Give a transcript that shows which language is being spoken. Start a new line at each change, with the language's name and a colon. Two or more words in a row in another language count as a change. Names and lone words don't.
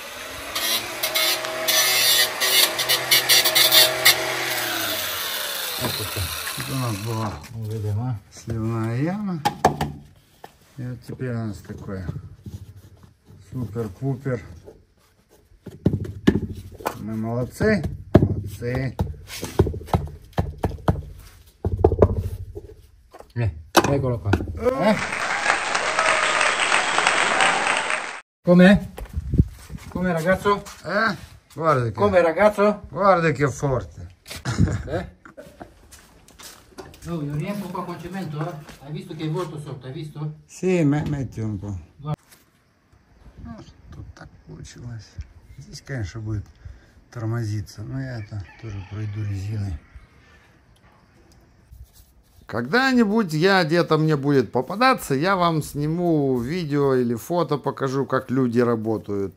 Russian: Вот это. Тут у нас была, видимо, сливная яма. И вот теперь у нас такое супер-пупер. Мы молодцы.
Italian: Eccolo qua. Com'è? Come ragazzo? Guarda che, Come ragazzo? guarda che forte. Oh, io riempio qua con cemento, eh? Hai visto che è vuoto sotto, hai visto? Sì, metti un po'.
Russian: Ну, тут так получилось. Здесь, конечно, будет тормозиться, но я это тоже пройду резиной. Когда-нибудь где-то мне будет попадаться, я вам сниму видео или фото, покажу, как люди работают.